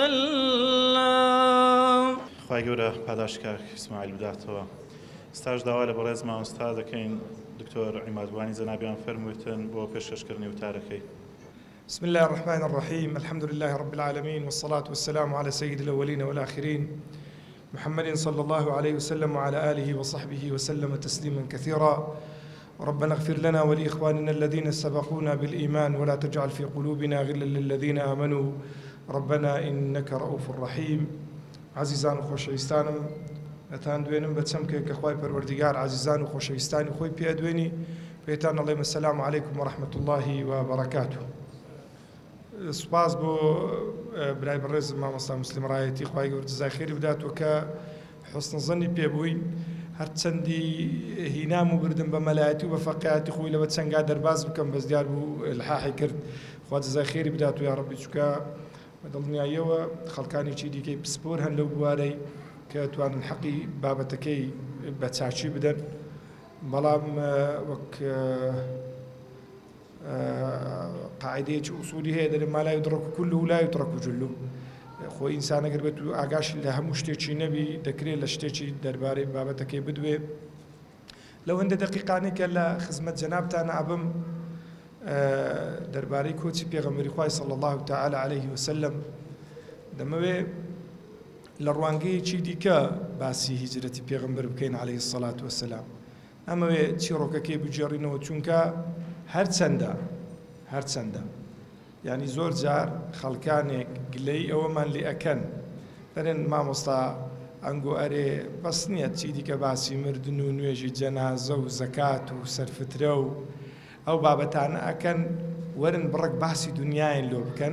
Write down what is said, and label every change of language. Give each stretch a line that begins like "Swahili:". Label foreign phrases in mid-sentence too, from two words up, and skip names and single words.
Arabic: وسلم.
Central Kurdish: خی گەورە پاداشکار ئیسماعیل بداتەوە. ستاش داوا لە بەڕێز مامۆستا دەکەین دکتۆر عیمادوانی جەنابیان فەرموویتن بۆ پێشکەشکردنی وتارەکەی.
Arabic: بسم الله الرحمن الرحيم الحمد لله رب العالمين والصلاة والسلام على سيد الأولين والآخرين محمد صلى الله عليه وسلم وعلى آله وصحبه وسلم تسليما كثيرا. ربنا اغفر لنا ولإخواننا الذين سبقونا بالإيمان ولا تجعل في قلوبنا غلا للذين آمنوا ربنا إنك رؤوف رحيم.
Central Kurdish: عزيزان وخوشويستانم ئەتان دوێنم بە چەمکێک کە خوای پەروەردیگار عزیزان و خۆشەویستانی خۆی پێ دوێنی پێتان ئەڵێم
Arabic: السلام علیکم ورحمة الله وبركاته.
Central Kurdish: سوپاس بۆ برای بەڕێزم مامۆستا مسلم ڕایەتی خوای گەورە جەزای خێری بداتەوە کە حوسن زەنی پێبووین هەرچەندی هینام و بردم بە مەلایەتی و بە فەقیهاتی خۆی لەوە چەنگا دەرباز بکەم بەس دیار بوو الحاحی کرد. خوا جەزای خێری بداتەوە یا ڕەبی چووکە بە دڵنیاییەوە خەڵکانێکی دیکەی پسپۆر هەن لەو بوارەی کە توانن حەقی بابەتەکەی بە چاچی بدەن. بەڵام وەک قاعدەیەکی ئوسولی هەیە دەڵێن
Arabic: ما لا يدرك كله لا يترك جله.
Central Kurdish: خۆی ئینسان ئەگەر بێت و ئاگاش لە هەموو شتێکی نەبی دەکرێت لە شتێکی دەربارەی بابەتەکەی بدوێ. لەو هەندە دەقیقانێکە لە خزمەت جەنابتان ئابم دەربارەی کۆچی پێغەمبەری خوای
Arabic: صلی الله تعالی عليه وسلم
Central Kurdish: دەمەوێ لە ڕوانگەیەکی دیکە باسی هیجرەتی پێغەمبەر بکەین
Arabic: عليه الصلاة والسلام.
Central Kurdish: ئەمەوێ چیرۆکەکەی بجێڕینەوە چونکە هەرچەندە یعنی زۆر جار خەڵکانێک گلەی ئەوەمان لێ ئەکەن دەڵێن مامۆستا ئەنگۆ ئەرێ بەس نییە چی دیکە باسی مردن و نوێژی جەنازە و زەکات و سەرفترە و ئەو بابەتانە ئەکەن وەرن بڕک باسی دنیایان لۆ بکەن.